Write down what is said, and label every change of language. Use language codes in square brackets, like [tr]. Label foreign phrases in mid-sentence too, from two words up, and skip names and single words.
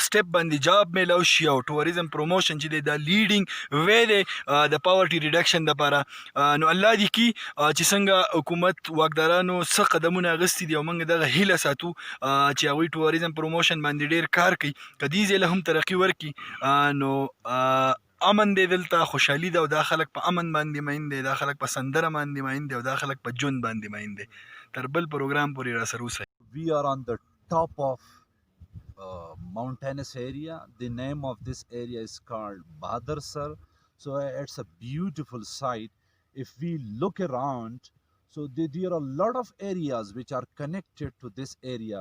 [ps] سټپ باندې جاب میلاو شي او [en] tourism promotion [ps] چې دی دا [en] leading way [ps] دی د [en] poverty reduction [ps] دپاره نو الله دې کي چې څنګه حکومت واکدارانو څه قدمونه اخیستي دي او موږ دغه هیله ساتو چې هغوی [en] tourism promotion [ps] باندې ډېر کار کوي که دې ځای له هم ترقي ورکړي نو امن دی دلته خوشحالي ده او دا خلک په امن باندې مین دی دا خلک په سندره باندې مین دی او دا خلک په ژوند باندې مین دی تر بل پروګرام پورې را سره اوسئ [en] We are on the top of mountainous area. The name of this area is called Badar Sar. So it's a beautiful sight. If we look around, so there are a lot of areas which are connected to this area.